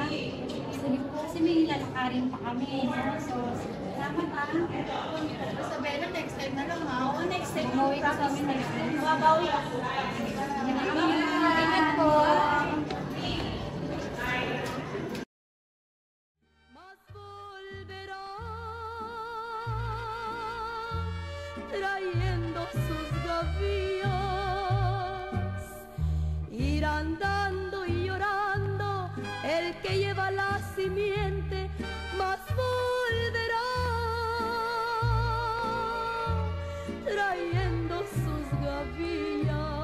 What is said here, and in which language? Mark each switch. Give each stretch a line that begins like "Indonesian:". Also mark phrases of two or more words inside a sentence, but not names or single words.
Filipino: Sige po, kasi may lalakarin pa kami. So, salamat ah. Isabela,
English: next time
Filipino: na lang ha. Oo,
English: next time.
Filipino: Umuwi ka sa amin
English: next time.
Filipino: Mababawi ako. Ingat po.
Spanish: Mas volverá trayendo sus gavillas, irán dando y llorando el que lleva la simiente, mas volverá trayendo sus gavillas.